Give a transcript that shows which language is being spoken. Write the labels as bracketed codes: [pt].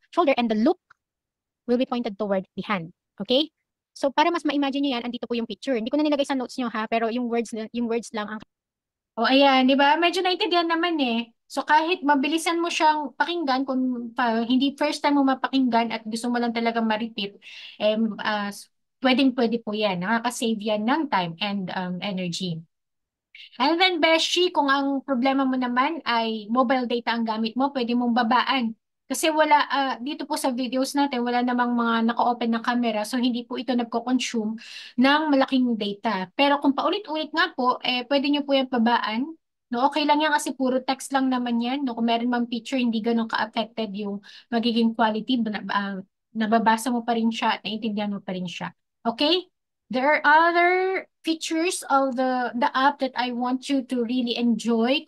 [en] shoulder and the loop will be pointed toward the hand. [tl] Okay? So, para mas ma-imagine nyo yan, andito po yung picture. Hindi ko na nilagay sa notes nyo ha, pero yung words lang ang O ayan, di ba? Medyo naintindihan naman eh. So kahit mabilisan mo siyang pakinggan, kung hindi first time mo mapakinggan at gusto mo lang talaga ma-repeat, pwedeng-pwede po yan. Nakaka-save yan ng time and energy. And then, Beshi, kung ang problema mo naman ay mobile data ang gamit mo, pwede mong babaan. Kasi wala, dito po sa videos natin, wala namang mga naka-open na camera, so hindi po ito nagko-consume ng malaking data. Pero kung paulit-ulit nga po, pwede nyo po yan babaan. No, okay lang yan kasi puro text lang naman yan. No, kung meron mang picture, hindi ganun ka-affected yung magiging quality. Nababasa mo pa rin siya at naiintindihan mo pa rin siya. Okay? [en] There are other features of the app that I want you to really enjoy.